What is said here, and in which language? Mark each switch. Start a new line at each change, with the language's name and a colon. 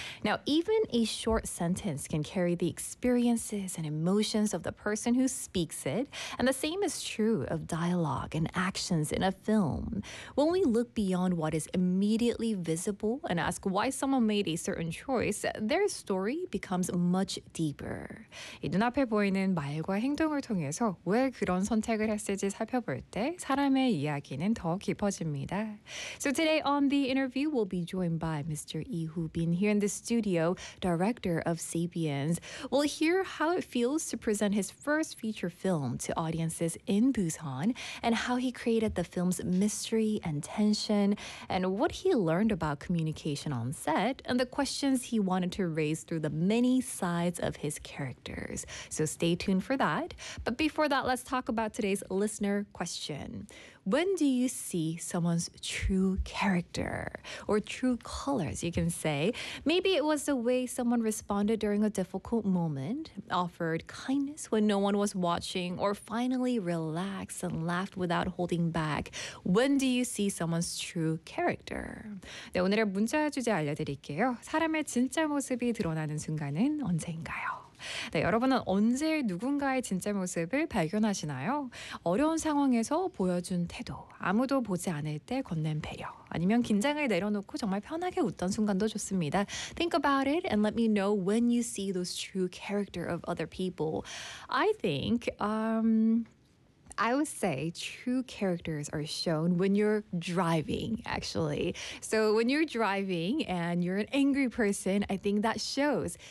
English: Now, even a short sentence can carry the experiences and emotions of the person who speaks it, and the same is true of dialogue and actions in a film. When we look beyond what is immediately visible and ask why someone made a certain choice, their story becomes much deeper.
Korean: 이 눈앞에 보이는 말과 행동을 통해서 왜 그런 선택을 했을지 살펴볼 때 사람의 이야기는 더 깊어집니다.
English: So today on the interview, we'll be joined by Mr. Lee Hoo-bin here in the studio, director of Sapiens. We'll hear how it feels to present his first feature film to audiences in Busan and how he created the film's mystery and tension and what he learned about communication on set and the questions he wanted to raise through the many sides of his characters. So stay tuned for that. But before that, let's talk about today's listener question. When do you see someone's true character or true colors, you can say? Maybe it was the way someone responded during a difficult moment, offered kindness when no one was watching, or finally relaxed and laughed without holding back. When do you see someone's true character?
Korean: 네, 오늘의 문자 주제 알려드릴게요. 사람의 진짜 모습이 드러나는 순간은 언제인가요? 네, 여러분은 언제 누군가의 진짜 모습을 발견하시나요? 어려운 상황에서 보여준 태도, 아무도 보지 않을 때 건넨 배려, 아니면 긴장을 내려놓고 정말 편하게 웃던 순간도 좋습니다.
English: Think about it and let me know when you see those true character of other people. I think, I would say true characters are shown when you're driving, actually. So when you're driving and you're an angry person, I think that shows.